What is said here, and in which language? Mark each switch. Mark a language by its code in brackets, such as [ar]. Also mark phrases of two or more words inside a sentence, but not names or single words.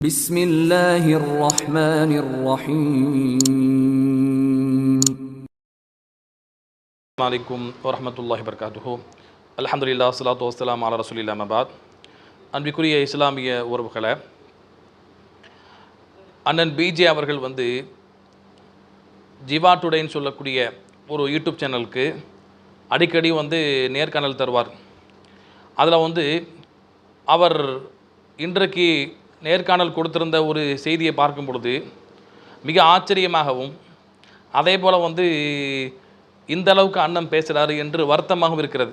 [ar] بسم الله الرحمن الرحيم. السلام عليكم ورحمة الله وبركاته. الحمد لله والصلاة والسلام على رسول الله ما بعد. [ta] அன்பிற்குரிய இஸ்லாமிய உறவுகளை, அண்ணன் பிஜே அவர்கள் ஜிவா டுடேன்னு சொல்லக்கூடிய ஒரு [en] YouTube channel [ta] அடிக்கடி நேர்காணல் தருவார். அதில் அவர் இன்றைக்கு நேர்காணல் கொடுத்திருந்த ஒரு செய்தியை பார்க்கும் பொழுது மிக ஆச்சரியமாகவும், அதே போல் இந்த அளவுக்கு அண்ணன் பேசுகிறாரு என்று வருத்தமாகவும் இருக்கிறது.